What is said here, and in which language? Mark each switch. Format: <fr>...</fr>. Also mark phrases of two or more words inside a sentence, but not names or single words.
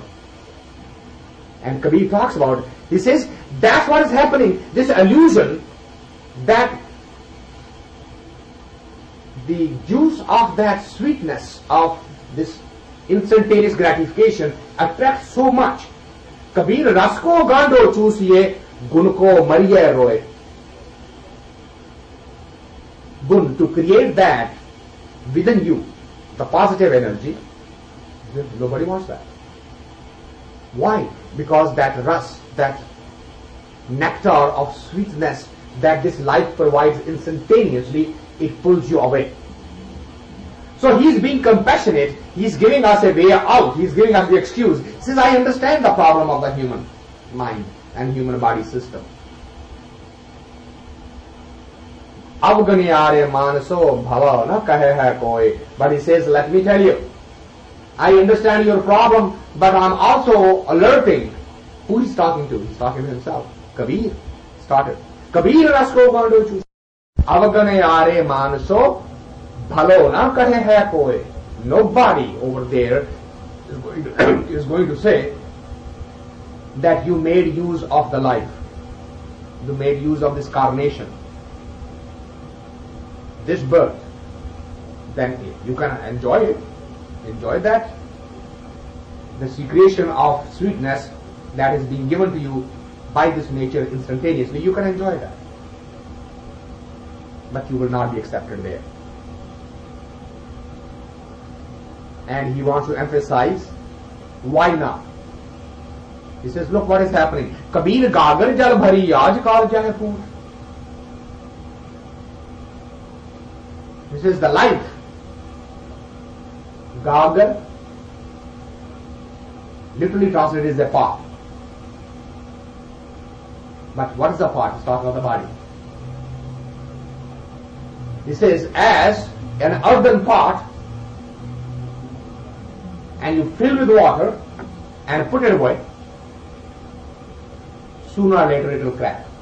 <en>And Kabir talks about it. He says that's what is happening. This illusion that the juice of that sweetness of this instantaneous gratification attracts so much.</en> <hi>कबीर रसको गंडो चूसिये गुणको मारिये रोये.</hi> <en>Gun, to create that within you, the positive energy, nobody wants that. Why? Because that rus, that nectar of sweetness that this life provides instantaneously, it pulls you away. So he's being compassionate, he's giving us a way out, he's giving us the excuse. He says, I understand the problem of the human mind and human body system.</en> <hi>अवगुणियारे मनसो भाव न कहे है कोई.</hi> <en>But he says, let me tell you, I understand your problem, but I'm also alerting. Who he's talking to? He's talking to himself. Kabir started.</en> <hi>कबीर रसको गंडो चू. अवगणे आरे मनसो भलो न कहे है कोई.</hi> <en>Nobody over there is going to say that you made use of the life. You made use of this carnation, this birth. Then you can enjoy it. Enjoy that. The secretion of sweetness that is being given to you by this nature instantaneously, you can enjoy that. But you will not be accepted there. And he wants to emphasize, why not? He says, look what is happening.</en> <hi>कबीर गागर जल भरी आज कल जाये पूर.</hi> <en>This is the life. Gagar, literally translated is a pot. But what is the pot? It's talking about the body. He says, as an earthen pot, and you fill with water and put it away, sooner or later it will crack.</en>